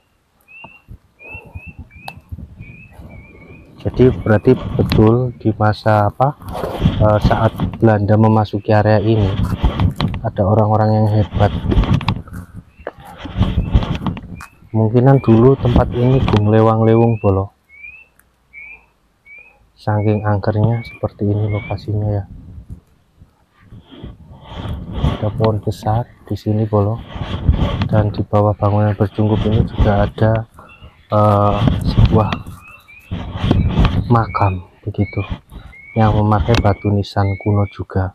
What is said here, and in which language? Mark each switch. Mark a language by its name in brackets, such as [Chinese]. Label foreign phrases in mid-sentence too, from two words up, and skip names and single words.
[Indonesian] Jadi berarti betul di masa saat Belanda memasuki area ini ada orang-orang yang hebat. Kemungkinan dulu tempat ini [Javanese] gung lewang-lewung [Indonesian] bolo. Saking angkernya seperti ini lokasinya ya. Ada pohon besar di sini bolo, dan di bawah bangunan berjungkup ini juga ada sebuah makam begitu yang memakai batu nisan kuno juga.